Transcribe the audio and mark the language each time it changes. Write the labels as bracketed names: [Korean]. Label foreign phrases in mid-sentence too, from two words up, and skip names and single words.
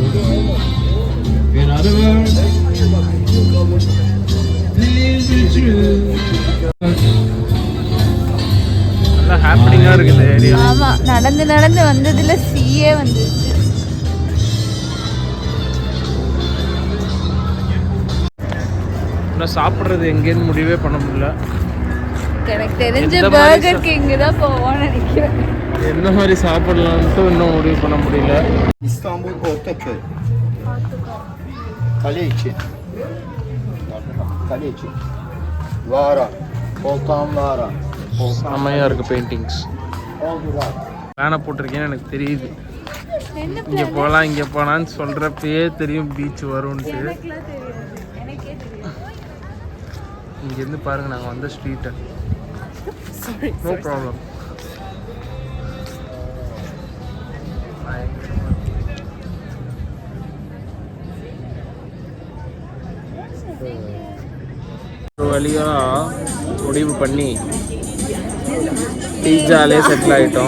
[English] In other words, please be true. [Tamil] நல்லா ஹாப்பனிங்காக இருக்குது ஏரியா. ஆமாம், நடந்து நடந்து வந்ததில் சீயே வந்துருச்சு. இன்னும் சாப்பிட்றது எங்கேன்னு முடிவே பண்ண முடியல. எனக்கு தெரிஞ்ச எந்த மாதிரி பர்கர் கிங் தான் போவோம்னு நினைக்கிறேன். என்ன மாதிரி சாப்பிடலான்ட்டு இன்னும் முடிவு பண்ண முடியல. [Turkish] İstanbul Ortaköy. Kale içi. Kale içi. Lara. Volkan Lara. [Tamil] செம்மையாக இருக்குது பெயிண்டிங்ஸ். [Turkish] Oldu var. [Tamil] பிளானை போட்டிருக்கேன்னு எனக்கு தெரியுது. என்ன இங்கே போகலாம் இங்கே போகலான்னு சொல்கிறப்பயே தெரியும் பீச் வரும்ன்ட்டு. எனக்குலாம் தெரியாது, எனக்கே தெரியாது. இங்கேருந்து பாருங்கள் நாங்கள் வந்த ஸ்ட்ரீட்டை. [English] no problem. [Tamil] ஒரு வழியாக முடிவு பண்ணி பீட்சாலே செட்டில் ஆகிட்டோம்.